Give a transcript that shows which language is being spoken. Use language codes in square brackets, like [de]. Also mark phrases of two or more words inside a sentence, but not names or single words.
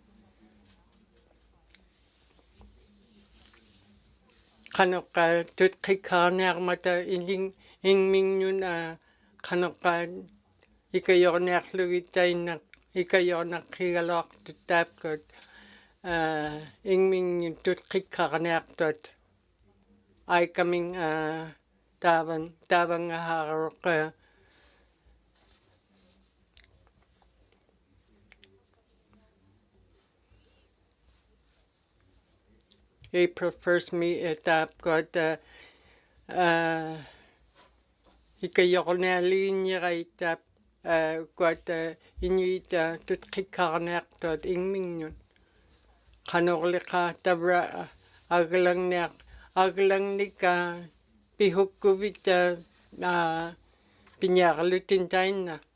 [ik] tutqikkaarniarmata ingmingnun qanoqqa ikayorniarlugit tainna ikayornaqqigaluartut taapkut ingmingnun tutqikkaarniartut aikaming taavangaharuq April 1st me taapkut ikayornialiinnirait kuat inuit tutqikkaarniartut ingmingnun qanorliqa tavra aglangnika pihukkuvit piñaarlutin tainna